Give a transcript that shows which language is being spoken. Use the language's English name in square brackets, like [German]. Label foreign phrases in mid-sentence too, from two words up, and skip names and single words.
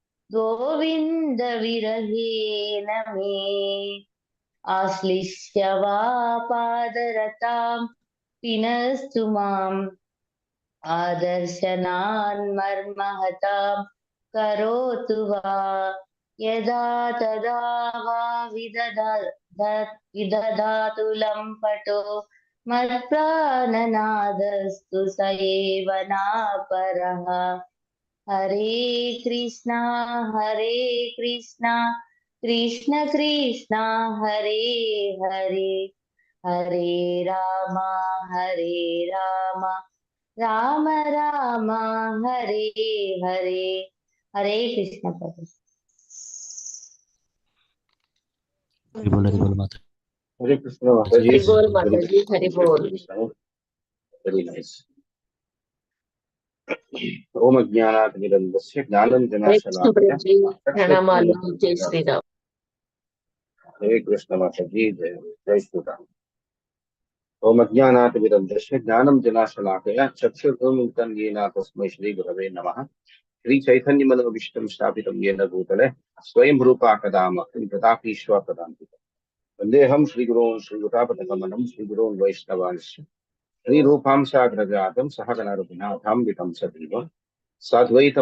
[Sanskrit] गोविन्दविरहेण मे, आश्लिष्य वा पादरतां पिनस्तु माम्, आदर्शनान्मर्महतां करोतु वा, यदा तदा वा विदधातु लम्पटो मत्प्राणनादस्तु स एव नापरः, हरे कृष्णा कृष्ण कृष्ण हरे हरे हरे राम राम राम हरे हरे हरे कृष्ण प्रभु। [Hindi] हरि बोल माता हरे कृष्ण माता जी। हरि बोल माता जी, हरि बोल। [English] very nice. [Sanskrit] ओम अज्ञानातिमिरन्धस्य [Hindi] हरे कृष्ण [Sanskrit] ज्ञानाञ्जनाशलाकया [Hindi] प्रभु जी, [Sanskrit] चक्षुरुन्मीलितं [Hindi] प्रणामालु, जय [Sanskrit] येन। [Hindi] श्री राम। हरे कृष्ण माता जी, जय जय श्री राम। [Sanskrit] ओम अज्ञानातिमिरन्धस्य ज्ञानाञ्जनाशलाकया चक्षुरुन्मीलितं येन तस्मै श्रीगुरवे नमः। श्रीचैतन्यमनोभीष्टं स्थापितं येन भूतले स्वयं रूपा कदा मह्यं तथापि स्वपदान्तिकम्। वन्देऽहं श्रीगुरोन् श्रीयुतापदकमलं श्रीगुरोन् वैष्णवांश्च श्रीरूपां साग्रजातं सहगणरघुनाथां वितं सजीवम् साद्वैतं